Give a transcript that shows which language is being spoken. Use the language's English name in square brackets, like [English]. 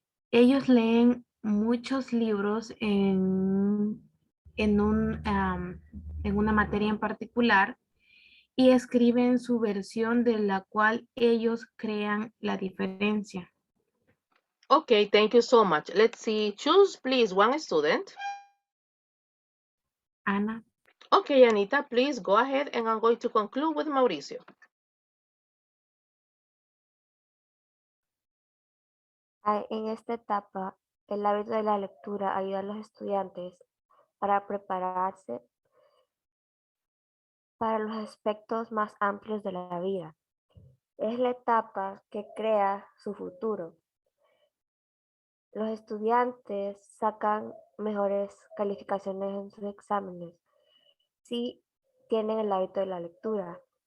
[Spanish] Ellos leen muchos libros en una materia en particular y escriben su versión de la cual ellos crean la diferencia. [English] Okay, thank you so much. Let's see. Choose, please, one student. Ana. Okay, Anita, please go ahead, and I'm going to conclude with Mauricio. [Spanish] En esta etapa, el hábito de la lectura ayuda a los estudiantes para prepararse para los aspectos más amplios de la vida. Es la etapa que crea su futuro. Los estudiantes sacan mejores calificaciones en sus exámenes si tienen el hábito de la lectura.